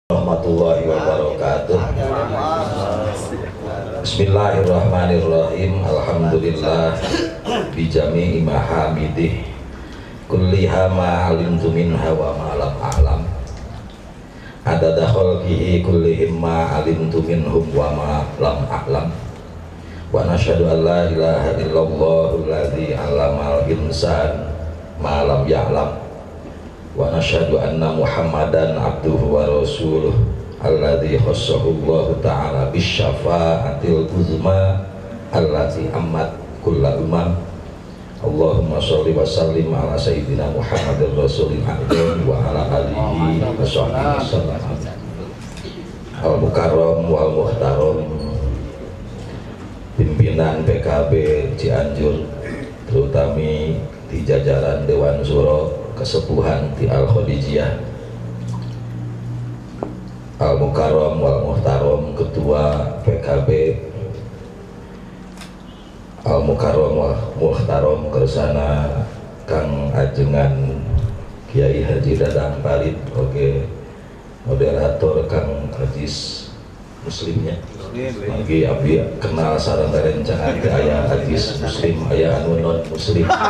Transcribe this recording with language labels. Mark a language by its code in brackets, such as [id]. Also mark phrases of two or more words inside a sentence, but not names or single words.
[ar] ورحمة الله وبركاته. بسم الله الرحمن الرحيم. الحمد لله بجميع محامده كلها ما علمت منها وما لم أعلم عدد خلقه كلهم ما علمت منهم وما لم أعلم ونشهد أن لا إله إلا الله الذي علم الإنسان ما لم يعلم ونشهد أن محمدا عبده ورسوله الذي خصه الله تعالى بالشفاعة العظمى التي عمت كل الأمم. اللهم صل وسلم على سيدنا محمد رسول الأعظم وعلى آله وصحبه وسلم. المكرم والمحترم, [id] pimpinan PKB Cianjur, terutama di jajaran Dewan Suro Kesepuhan di Al-Khadijiyah, [ar] المكرم والمحترم [id] Ketua PKB [ar] المكرم والمحترم kersana Kang Ajengan Kiai Haji Dadang Palit, [su] oke, moderator Kang Ajis Muslimnya lagi abdi kenal sareng rerencangan ke aya Ajis Muslim aya anu [ar] non Muslim